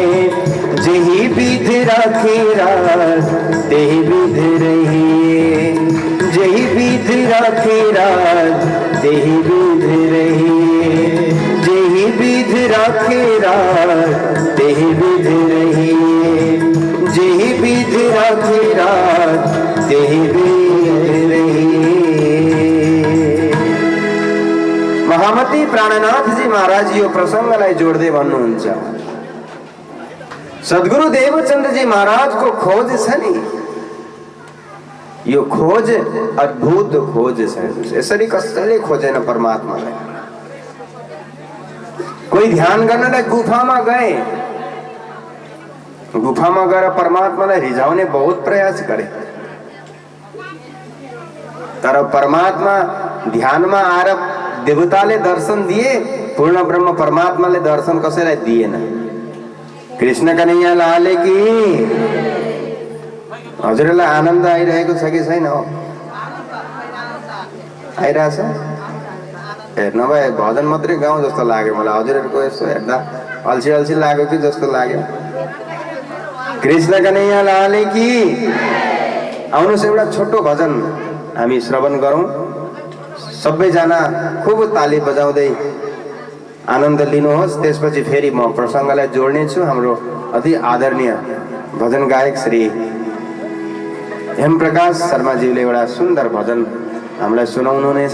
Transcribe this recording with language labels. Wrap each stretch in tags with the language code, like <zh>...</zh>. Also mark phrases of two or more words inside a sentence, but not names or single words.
<hi>जेहि विध राखे राज तेहि विध रहिए, जेहि विध राखे राज तेहि विध रहिए, जेहि विध राखे राज तेहि विध रहिए, जेहि विध राखे राज तेहि विध रहिए।</hi> <ne>महामती प्राणनाथ जी महाराज यो प्रसंगलाई जोड्दै भन्नुहुन्छ, सद्गुरु देवचन्द्र जी महाराज को खोज छ नि, यो खोज अद्भुत खोज छ। यसरी कसैले खोजेन परमात्मालाई। कोही ध्यान गर्नलाई गुफामा गए, गुफामा गएर परमात्मालाई रिझाउने बहुत प्रयास गरे, तर परमात्मा ध्यानमा आएर देवताले दर्शन दिए, पूर्ण ब्रह्म परमात्माले दर्शन कसैलाई दिएन।</ne> <hi>कृष्ण कन्हैया लाल की।</hi> <ne>हजुरलाई आनन्द आइरहेको छ कि छैन? हो, आइरहेछ। ए नभए भजन मात्रै गाउँ जस्तो लाग्यो मलाई। हजुरहरूको यसो हेर्दा अल्छी अल्छी लाग्यो कि जस्तो लाग्यो।</ne> <hi>कृष्ण कन्हैया लाल की।</hi> <ne>आउनुहोस् एउटा छोटो भजन हामी श्रवण गरौँ। सबैजना खूब ताली बजाउँदै आनन्द लिनुहोस्। त्यसपछि फेरि म प्रसङ्गलाई जोड्नेछु। हाम्रो अति आदरणीय भजन गायक श्री हेमप्रकाश शर्माज्यूले एउटा सुन्दर भजन हामीलाई सुनाउनुहुनेछ।</ne>